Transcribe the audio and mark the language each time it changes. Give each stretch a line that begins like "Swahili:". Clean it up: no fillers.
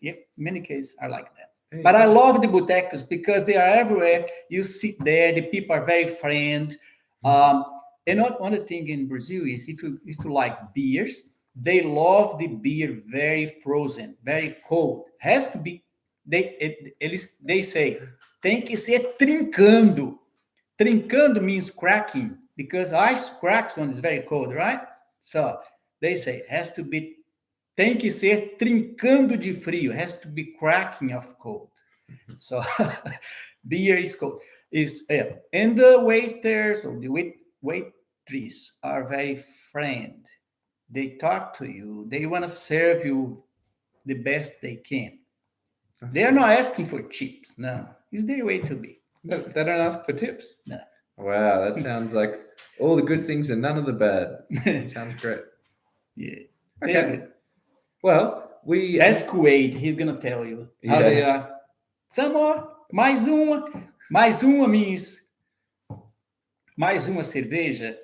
English: Yeah, in many cases are like that. Hey, But I love the botecos because they are everywhere. You sit there, the people are very friendly. And one other thing in Brazil is if you like beers, they love the beer very frozen, very cold. Has to be, they say,
Portuguese: tem que ser trincando.
English: Trincando means cracking because ice cracks when it's very cold, right? So they say has to be,
Portuguese: tem que ser trincando de frio,
English: has to be cracking of cold. So beer is cold. And the waiters or the waitress are very friend. They talk to you. They want to serve you the best they can. They are not asking for tips. No, it's their way to be. No, they don't ask for tips. No. Wow, that sounds like all the good things and none of the bad. Sounds great. Yeah. Okay. Well, we ask Kuwait. He's gonna tell you how they are. Some more.
Portuguese: Mais uma
English: means
Portuguese: mais uma cerveja.